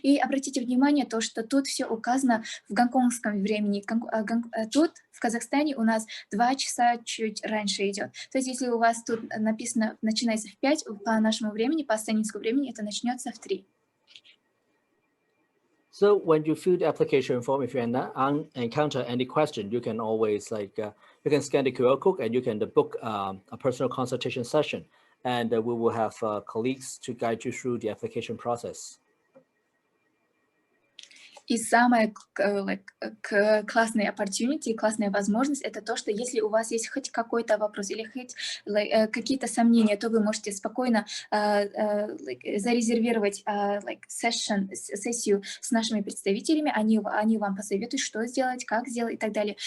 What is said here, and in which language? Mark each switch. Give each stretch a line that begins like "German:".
Russian: И обратите внимание, то, что тут все указано в гонконгском времени. Тут в Казахстане у нас 2 часа чуть раньше идет. То есть если у вас тут написано начинается в 5 по нашему времени, по астанинскому времени, это начнется в 3.
English: So when you fill the application form, if you encounter any question, you can always you can scan the QR code and you can book a personal consultation session, and we will have colleagues to guide you through the application process.
Russian: И самая классная opportunity, классная возможность, это то, что если у вас есть хоть какой-то вопрос или хоть какие-то сомнения, то вы можете спокойно зарезервировать сессию с нашими представителями, они вам посоветуют, что сделать, как сделать и так далее.